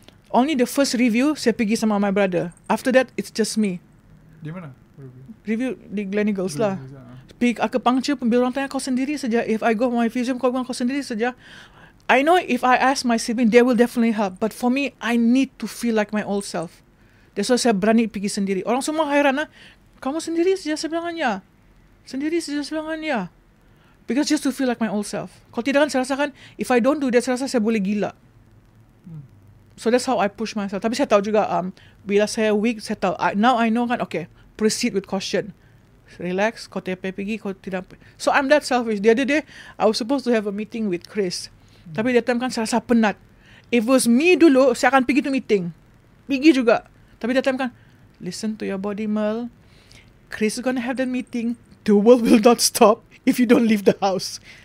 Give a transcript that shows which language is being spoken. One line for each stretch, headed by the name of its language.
English: Only the first review
Malay: saya pergi sama
English: my brother. After that it's just me.
Malay: Di mana? Review di Gleneagles lah. Pergi acupuncture pun bila orang tanya kau sendiri saja.
English: If I go my physio
Malay: kau bilang kau sendiri saja.
English: I know if I ask my sibling they will definitely help. But for me I need to feel like my old self. That's why
Malay: saya berani pergi sendiri. Orang semua hairan kamu sendiri saja saya bilang ya. Sendiri saja saya bilang ya.
English: Because just to feel like my old self.
Malay: Kalau tidak kan saya rasakan
English: if I don't do that
Malay: saya rasa saya boleh gila.
English: So that's how I push myself.
Malay: Tapi saya tahu juga bila saya weak saya tahu
English: now I know
Malay: kan
English: okay proceed with caution.
Malay: Relax, kau tidak pergi, kau tidak.
English: So I'm that selfish. The other day I was supposed to have a meeting with Chris. Tapi that time
Malay: kan saya rasa penat.
English: If it was me
Malay: dulu saya akan pergi tu meeting. Pergi juga. Tapi
English: that time kan listen to your body Merl. Chris is gonna have that meeting. The world will not stop if you don't leave the house.